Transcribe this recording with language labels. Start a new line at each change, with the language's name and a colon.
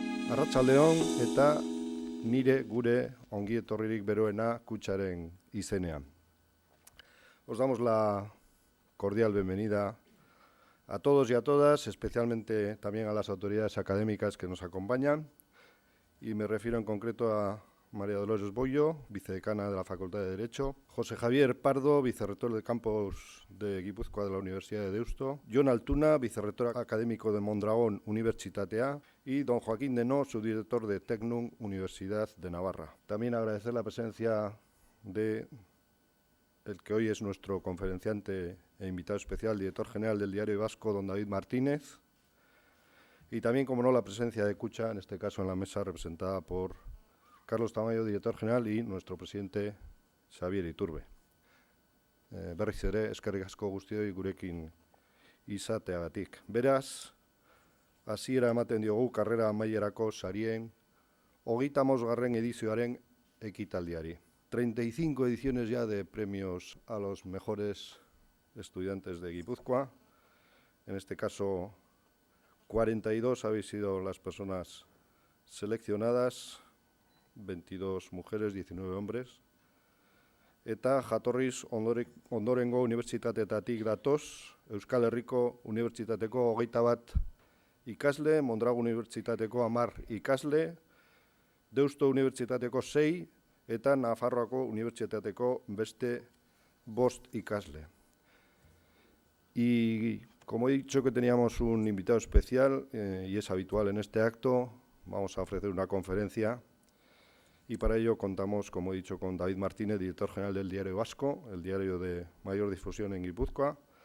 Basque: Arratsaldeon eta gure ongi etorririk beroena Kutxaren izenean.
Spanish: Os damos la cordial bienvenida a todos y a todas, especialmente también a las autoridades académicas que nos acompañan, y me refiero en concreto a María Dolores Boyo, vicedecana de la Facultad de Derecho, José Javier Pardo, vicerrector del campus de Guipúzcoa de la Universidad de Deusto, Jon Altuna, vicerrector académico de Mondragón Unibertsitatea, y don Joaquín Denó, subdirector de Tecnum Universidad de Navarra. También agradecer la presencia de el que hoy es nuestro conferenciante e invitado especial, director general del Diario Vasco, don David Martínez, y también, como no, la presencia de Kutxa, en este caso en la mesa representada por Carlos Tamayo, director general, y nuestro presidente Xabier Iturbe.
Basque: Berriz ere, eskerrik asko guztioi gurekin izateagatik. Beraz, hasiera ematen diogu karrera amaierako sarien 35. edizioaren ekitaldiari.
Spanish: 35 ediciones ya de premios a los mejores estudiantes de Guipúzcoa. En este caso, 42 habéis sido las personas seleccionadas, 22 mujeres, 19 hombres.
Basque: Eta jatorriz ondorengo unibertsitateetatik datoz, Euskal Herriko Unibertsitateko 21 ikasle, Mondragon Unibertsitateko 10 ikasle, Deusto Unibertsitateko 6 eta Nafarroako Unibertsitateko beste 5 ikasle.
Spanish: Y como he dicho que teníamos un invitado especial, y es habitual en este acto, vamos a ofrecer una conferencia. Y para ello contamos, como he dicho, con David Martínez, director general del Diario Vasco, el diario de mayor difusión en Guipúzcoa.